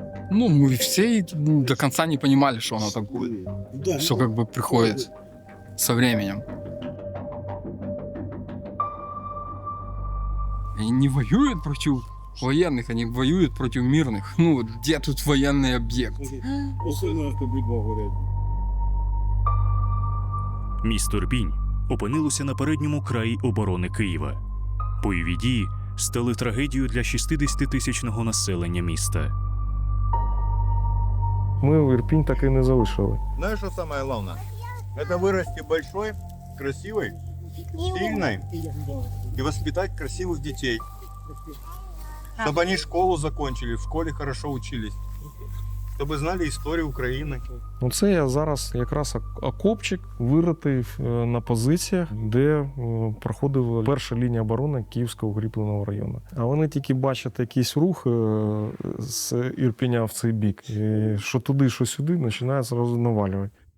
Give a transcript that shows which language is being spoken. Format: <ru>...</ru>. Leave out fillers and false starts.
<ru>Ну, мы все до конца не понимали, что оно такое. Да. Все как бы приходит со временем. Они не воюют против военных, они воюют против мирных. Ну, вот где тут военный объект?</ru> <uk>Місто Ірпінь опинилося на передньому краї оборони Києва. Бойові дії стали трагедією для 60-тисячного населення міста. Ми Ірпінь так і не залишили.</uk> <ru>Знаешь, что самое главное? Это вырасти большой, красивой, сильной и воспитать красивых детей. Чтобы они школу закончили, в школе хорошо учились.</ru> <uk>Щоб знали історію України. Це я зараз якраз окопчик виритий на позиціях, де проходила перша лінія оборони Київського укріпленого району. А вони тільки бачать якийсь рух з Ірпеня в цей бік, і що туди, що сюди, починають зразу навалювати.</uk>